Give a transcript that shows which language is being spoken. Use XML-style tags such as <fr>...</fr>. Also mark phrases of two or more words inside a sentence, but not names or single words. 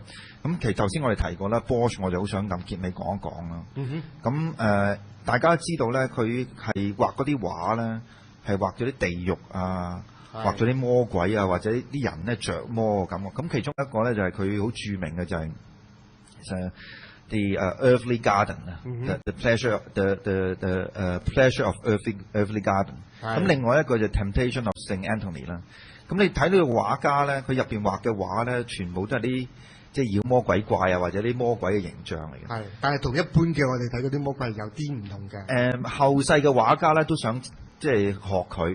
<yue>咁其實頭先我哋提過啦 Bosch 我就好想咁結尾講一講啦。咁大家知道咧，佢係畫嗰啲畫咧，係畫咗啲地獄啊，畫咗啲魔鬼啊，或者啲人咧着魔嘅感覺。咁其中一個咧就係佢好著名嘅就係</yue> <en>The earthly garden</en> <yue>啊 ，</yue> <en>the pleasure of earthly garden。</en> <yue>咁另外一個就 Temptation of Saint Anthony 啦。咁你睇呢個畫家咧，佢入邊畫嘅畫咧，全部都係啲即係妖魔鬼怪啊，或者啲魔鬼嘅形象嚟嘅。係，但係同一般嘅我哋睇嗰啲魔鬼係有啲唔同嘅。後世嘅畫家咧都想即係學佢。</yue>